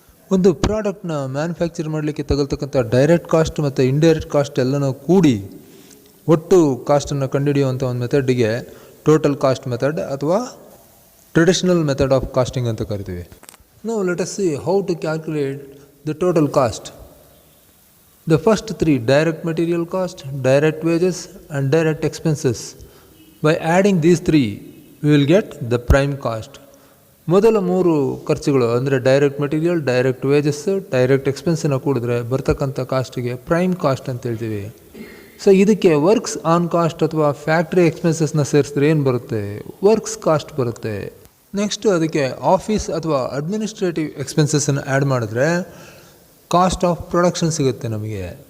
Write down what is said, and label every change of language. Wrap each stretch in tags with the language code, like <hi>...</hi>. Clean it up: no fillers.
<kn>ಒಂದು ಪ್ರಾಡಕ್ಟ್ನ ಮ್ಯಾನುಫ್ಯಾಕ್ಚರ್ ಮಾಡಲಿಕ್ಕೆ ತಗೊಳ್ತಕ್ಕಂಥ ಡೈರೆಕ್ಟ್ ಕಾಸ್ಟ್ ಮತ್ತು ಇಂಡೈರೆಕ್ಟ್ ಕಾಸ್ಟ್ ಎಲ್ಲನೂ ಕೂಡಿ ಒಟ್ಟು ಕಾಸ್ಟನ್ನು ಕಂಡುಹಿಡಿಯುವಂಥ ಒಂದು ಮೆಥಡಿಗೆ ಟೋಟಲ್ ಕಾಸ್ಟ್ ಮೆಥಡ್ ಅಥವಾ ಟ್ರೆಡಿಷನಲ್ ಮೆಥಡ್ ಆಫ್ ಕಾಸ್ಟಿಂಗ್ ಅಂತ ಕರಿತೀವಿ.</kn> <en>Now let us see how to calculate the total cost. The first 3, direct material cost, direct wages and direct expenses. By adding these 3, we will get the prime cost.</en> <kn>ಮೊದಲ 3 ಖರ್ಚುಗಳು ಅಂದರೆ direct material, direct wages, direct ಎಕ್ಸ್ಪೆನ್ಸನ್ನು ಕೂಡಿದ್ರೆ ಬರ್ತಕ್ಕಂಥ ಕಾಸ್ಟಿಗೆ prime cost ಅಂತ ಹೇಳ್ತೀವಿ. So ಇದಕ್ಕೆ works on cost ಅಥವಾ factory ಎಕ್ಸ್ಪೆನ್ಸಸ್ನ ಸೇರಿಸಿದ್ರೆ ಏನು ಬರುತ್ತೆ? ವರ್ಕ್ಸ್ ಕಾಸ್ಟ್ ಬರುತ್ತೆ. ನೆಕ್ಸ್ಟು ಅದಕ್ಕೆ ಆಫೀಸ್ ಅಥವಾ ಅಡ್ಮಿನಿಸ್ಟ್ರೇಟಿವ್ ಎಕ್ಸ್ಪೆನ್ಸಸ್ಸನ್ನು ಆ್ಯಡ್ ಮಾಡಿದ್ರೆ ಕಾಸ್ಟ್ ಆಫ್ ಪ್ರೊಡಕ್ಷನ್ ಸಿಗುತ್ತೆ ನಮಗೆ.</kn>